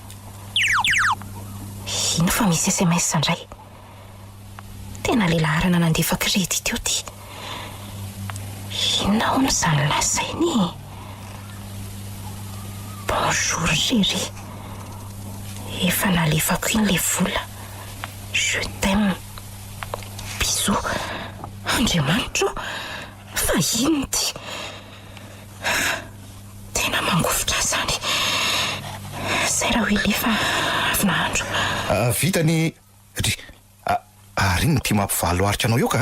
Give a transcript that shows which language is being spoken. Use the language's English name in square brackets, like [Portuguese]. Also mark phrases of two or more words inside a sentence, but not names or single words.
[Malagasy] Ino fa misy SMS indray? Tena le laharana nandefa kredy teo ty. Inona hono izany lazainy? [French] Bonjour chérie. [Malagasy] Efa nalefako iny le vola. [French] Je t'aime. Bisous. [Malagasy] Andriamanitro, fa ino ty? Tena mangofotra zany. Zay raha hoe lefa avy nahandro. Vitany ary iny ty mampivalo arika anao io ka?